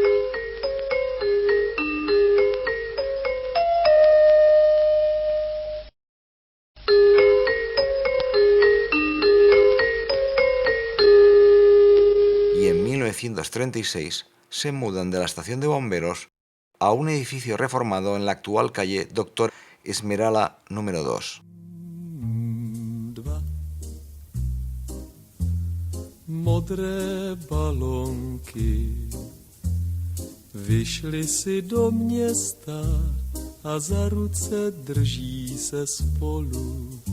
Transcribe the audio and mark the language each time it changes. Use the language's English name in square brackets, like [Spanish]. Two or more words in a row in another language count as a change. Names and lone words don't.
[Spanish] Y en 1936 se mudan de la estación de bomberos a un edificio reformado en la actual calle Dr. Esmerala número 2. [Czech] Modré balonky vyšly si do města a za ruce drží se spolu.